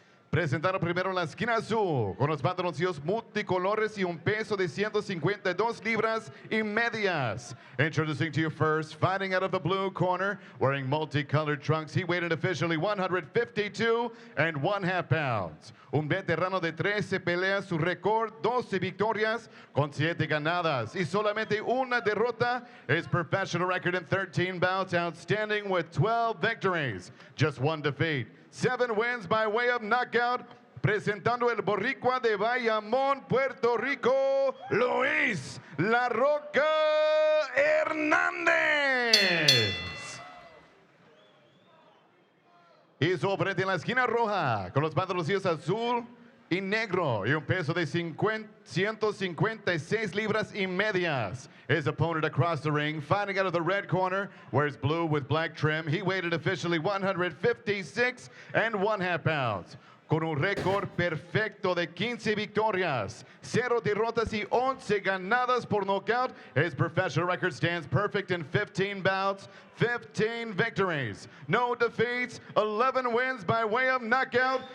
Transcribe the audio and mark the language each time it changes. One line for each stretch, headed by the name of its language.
Spanish: Presentaron primero la esquina azul, con los pantaloncillos multicolores y un peso de 152 libras y medias.
English: Introducing to you first, fighting out of the blue corner, wearing multicolored trunks, he weighed officially 152.5 pounds.
Spanish: Un veterano de 13 peleas, su récord 12 victorias con 7 ganadas y solamente una derrota.
English: His professional record in 13 bouts, outstanding with 12 victories, just 1 defeat. 7 wins by way of knockout,
Spanish: presentando el Boricua de Bayamón, Puerto Rico, Luis La Roca Hernández. Y su oponente en la esquina roja, con los pantaloncillos azul y negro y un peso de 156 libras y medias.
English: His opponent across the ring, fighting out of the red corner, wears blue with black trim. He weighed officially 156 1/2 pounds.
Spanish: Con un récord perfecto de 15 victorias, 0 derrotas y 11 ganadas por nocaut.
English: His professional record stands perfect in 15 bouts, 15 victories, no defeats, 11 wins by way of knockout.